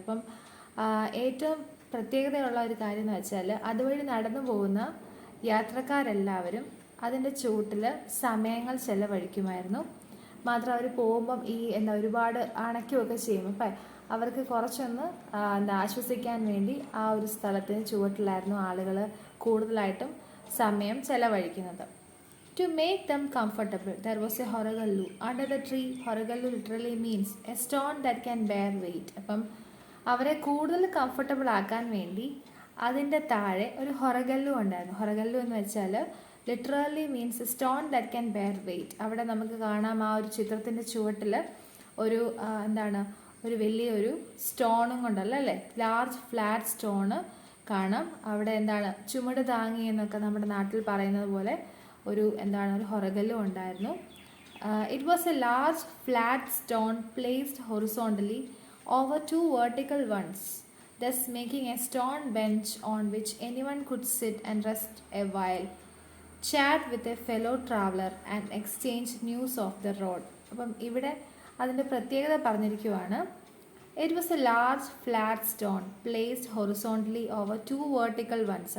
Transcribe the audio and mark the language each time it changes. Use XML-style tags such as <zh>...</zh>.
<ml>അപ്പം ഏറ്റവും പ്രത്യേകതയുള്ള ഒരു കാര്യം എന്ന് വെച്ചാൽ അതുവഴി നടന്നു പോകുന്ന യാത്രക്കാരെല്ലാവരും അതിൻ്റെ ചുവട്ടിൽ സമയങ്ങൾ ചെലവഴിക്കുമായിരുന്നു. മാത്രം അവർ പോകുമ്പം ഈ ഒരുപാട് അണയ്ക്കുകയൊക്കെ ചെയ്യും. അപ്പം അവർക്ക് കുറച്ചൊന്ന് ആശ്വസിക്കാൻ വേണ്ടി ആ ഒരു സ്ഥലത്തിന് ചുവട്ടിലായിരുന്നു ആളുകൾ കൂടുതലായിട്ടും സമയം ചെലവഴിക്കുന്നത്.</ml> <en>To make them comfortable, there was a Horegallu under the tree. Horegallu literally means a stone that can bear weight.</en> <ml>അപ്പം അവരെ കൂടുതൽ കംഫർട്ടബിൾ ആക്കാൻ വേണ്ടി അതിൻ്റെ താഴെ ഒരു ഹൊറഗല്ലു ഉണ്ടായിരുന്നു. ഹൊറഗല്ലു എന്ന് വെച്ചാൽ</ml> <en>Literally means stone that can bear weight.</en> <ml>അവിടെ നമുക്ക് കാണാം ആ ഒരു ചിത്രത്തിൻ്റെ ചുവട്ടിൽ ഒരു ഒരു വലിയൊരു സ്റ്റോണും കൊണ്ടല്ല അല്ലേ,</ml> <en>large flat stone</en> <ml>കാണാം. അവിടെ ചുമട് താങ്ങി എന്നൊക്കെ നമ്മുടെ നാട്ടിൽ പറയുന്നത് പോലെ ഒരു ഒരു ഹൊറഗല്ലു ഉണ്ടായിരുന്നു.</ml> <en>It was a large flat stone placed horizontally over two vertical ones, thus making a stone bench on which anyone could sit and rest a while, chat with a fellow traveler and exchange news of the road.</en> <ml>അപ്പം ഇവിടെ അതിൻ്റെ പ്രത്യേകത പറഞ്ഞിരിക്കുവാണ്.</ml> <en>It was a large flat stone placed horizontally over two vertical ones.</en>